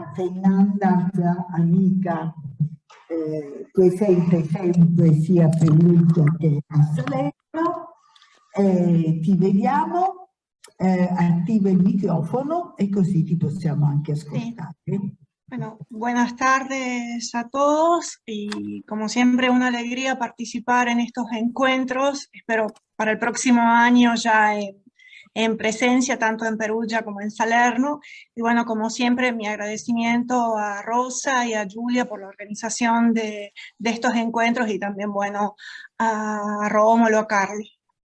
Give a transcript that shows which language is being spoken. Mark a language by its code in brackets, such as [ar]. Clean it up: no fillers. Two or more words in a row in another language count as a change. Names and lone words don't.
[it] Fernanda, amica, presente sempre sia a Perugia che a Salerno. Ti vediamo, attiva il microfono e così ti possiamo anche ascoltare. [es] Sí. Bueno, buenas tardes a todos y como siempre una alegría participar en estos encuentros. Espero para el próximo año ya en presencia tanto en Perugia como en Salerno. Y bueno, como siempre mi agradecimiento a Rosa y a Julia por la organización de estos encuentros y también bueno a Rómulo, a Carlos.